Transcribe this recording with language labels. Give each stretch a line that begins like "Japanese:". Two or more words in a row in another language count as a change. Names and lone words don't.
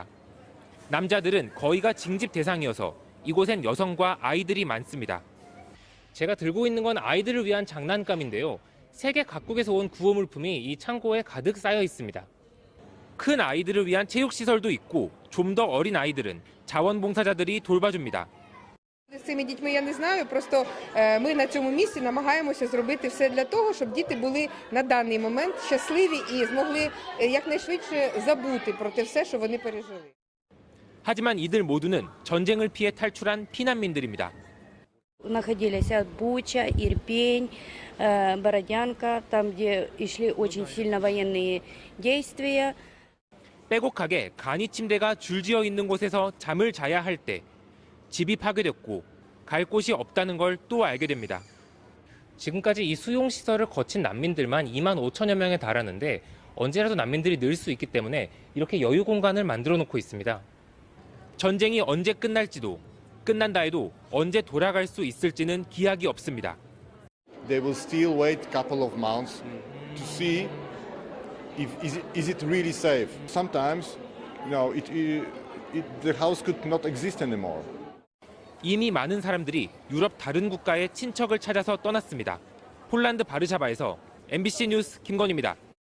Korean: 남자들은 거의가 징집 대상이어서 이곳엔 여성과 아이들이 많습니다. 제가 들고 있는 건 아이들을 위한 장난감인데요. 세계 각국에서 온 구호물품이 이 창고에 가득 쌓여 있습니다. 큰 아이들을 위한 체육시설도 있고 좀 더 어린 아이들은 자원봉사자들이 돌봐줍니다.
Ukrainian: З цими дітьми я не знаю, просто ми на цьому місці намагаємося зробити все для того, щоб діти були на даний момент щасливі і змогли якнайшвидше забути про те все, що вони пережили.
Korean: 하지만 이들 모두는 전쟁을 피해 탈출한 피난민들입니다.
Russian: Находились Буча, Ирпень, Бородянка, там, где шли очень сильно военные действия.
Korean: 빼곡하게 간이 침대가 줄지어 있는 곳에서 잠을 자야 할 때 집이 파괴됐고 갈 곳이 없다는 걸 또 알게 됩니다. 지금까지 이 수용시설을 거친 난민들만 2만 5천여 명에 달하는데 언제라도 난민들이 늘 수 있기 때문에 이렇게 여유 공간을 만들어 놓고 있습니다. 전쟁이 언제 끝날지도 끝난다 해도 언제 돌아갈 수 있을지는 기약이 없습니다.
English: They will still wait a couple of months to see if is it really safe. Sometimes, the house could not exist anymore.
Korean: 이미 많은 사람들이 유럽 다른 국가의 친척을 찾아서 떠났습니다. 폴란드 바르샤바에서 MBC 뉴스 김건희입니다.